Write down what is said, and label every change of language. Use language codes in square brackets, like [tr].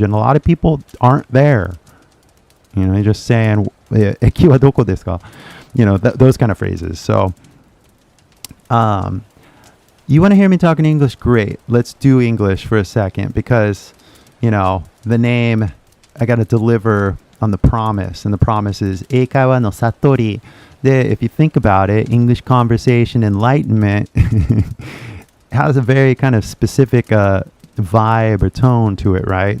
[en] And a lot of people aren't there. You're just saying, [ja] 駅はどこですか? [en] Those kind of phrases. So, you want to hear me talk in English? Great. Let's do English for a second because, the name, I got to deliver on the promise. And the promise is [ja] 英会話の悟り. [en] If you think about it, English conversation enlightenment has a very kind of specific vibe or tone to it, right?